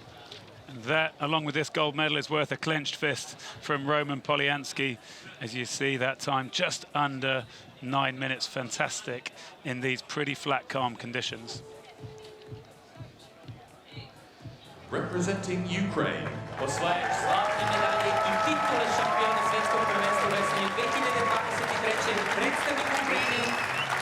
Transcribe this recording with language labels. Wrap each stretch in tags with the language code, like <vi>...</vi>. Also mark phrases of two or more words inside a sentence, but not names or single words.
<en>And that, along with this gold medal, is worth a clenched fist from Roman Polianski. As you see, that time just under 9 minutes. Fantastic in these pretty flat, calm conditions. Representing Ukraine.</en> <hr>Osvajač zlatne medalje i titule šampiona svjetskog prvenstva u veslanje 2023. predstavnik Ukrajine</hr>